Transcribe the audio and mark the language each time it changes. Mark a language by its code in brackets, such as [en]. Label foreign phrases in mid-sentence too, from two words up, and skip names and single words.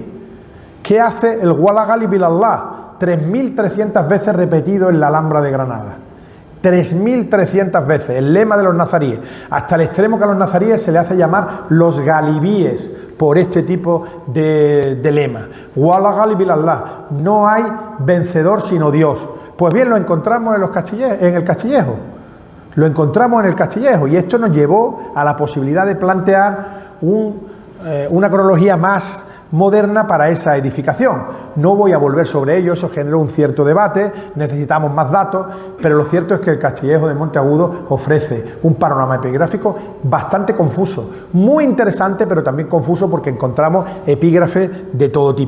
[es] ¿Qué hace el [ar] ولا غالب إلا الله? [es] 3.300 veces repetido en la Alhambra de Granada. 3.300 veces, el lema de los nazaríes, hasta el extremo que a los nazaríes se le hace llamar los galibíes por este tipo de lema. [ar] ولا غالب إلا الله, [es] no hay vencedor sino Dios. Pues bien, lo encontramos en el Castillejo. Lo encontramos en el Castillejo y esto nos llevó a la posibilidad de plantear una cronología más moderna para esa edificación. No voy a volver sobre ello, eso generó un cierto debate, necesitamos más datos, pero lo cierto es que el Castillejo de Monteagudo ofrece un panorama epigráfico bastante confuso, muy interesante, pero también confuso porque encontramos epígrafes de todo tipo.